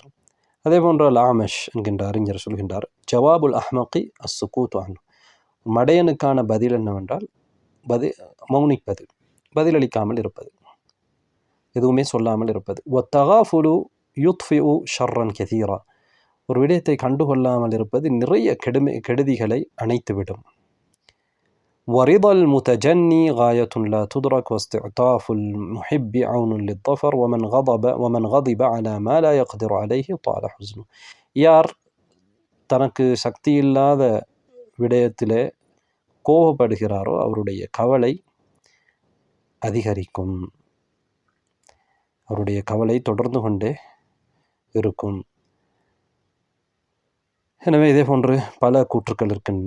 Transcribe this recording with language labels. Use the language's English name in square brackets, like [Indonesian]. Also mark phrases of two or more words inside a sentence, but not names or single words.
[Tamil] அதே போன்ற லாமஷ் என்கின்ற அறிஞர் சொல்கின்றார், [Arabic] جواب الأحمق السكوت عنه, [Tamil] மடையனுக்கான பதில் என்னவென்றால் மௌனிப்பது, பதிலளிக்காமல் இருப்பது, எதுவுமே சொல்லாமல் இருப்பது. [Arabic] والتغافل يطفئ شرا كثيرا, [Tamil] ஒரு விடயத்தை கண்டுகொள்ளாமல் இருப்பது நிறைய கெடுதிகளை அணைத்துவிடும். [Arabic] ورضا المتجني غاية لا تدرك واستعطاف المحب عون للظفر ومن غضب على ما لا يقدر عليه طال حزنه. [Tamil] யார் தனக்கு சக்தி இல்லாத விடயத்திலே கோபப்படுகிறாரோ அவருடைய கவலை அதிகரிக்கும், அவருடைய கவலை தொடர்ந்து கொண்டே இருக்கும். எனவே இதே போன்று பல கூற்றுக்கள் இருக்கின்றன.